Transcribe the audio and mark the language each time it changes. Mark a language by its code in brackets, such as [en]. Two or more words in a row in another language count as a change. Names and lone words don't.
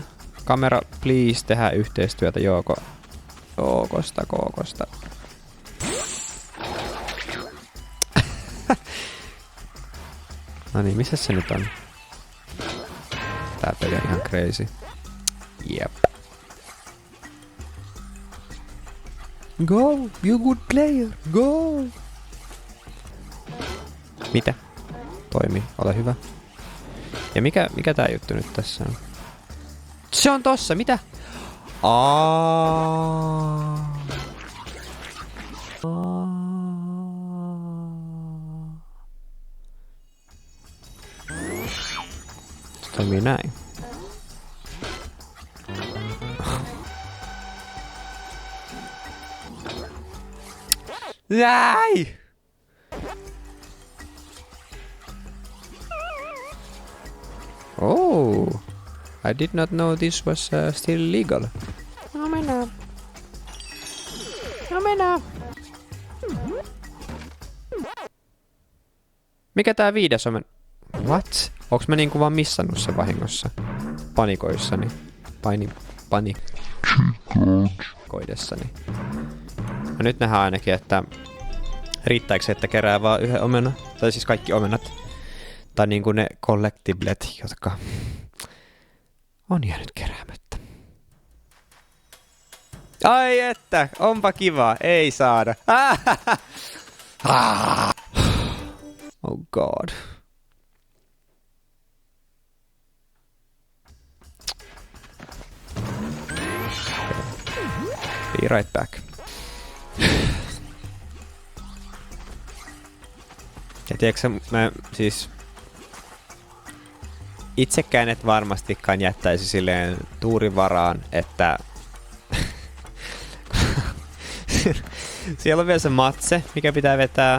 [fi] Kamera, please, tehdä yhteistyötä, Kookosta. No niin, missä se nyt on? Tää peli on ihan crazy. Jep. [en] Go, you good player, go! [fi] Mitä? Toimi, ole hyvä. Ja mikä tää juttu nyt tässä on? Se on tossa, mitä? Se toimii näin. Näin! [en] Oh, I did not know this was still legal. [fi] No mennään. Mikä tää 5 on? [en] What? [fi] Onks mä niinku vaan missannut sen vahingossa? Panikoissani. Panikoidessani. No nyt nähdään ainakin, että riittääkö se, että kerää vaan yhden omenan? Tai siis kaikki omenat. Tai niinku ne collectiblet, jotka on jäänyt keräämättä. Ai että, onpa kiva, ei saada. [en] Oh god. Be right back. [fi] Ja tiedätkö mä siis... Itsekään et varmastikaan jättäisi silleen tuurin varaan, että... Siellä on vielä se matse, mikä pitää vetää.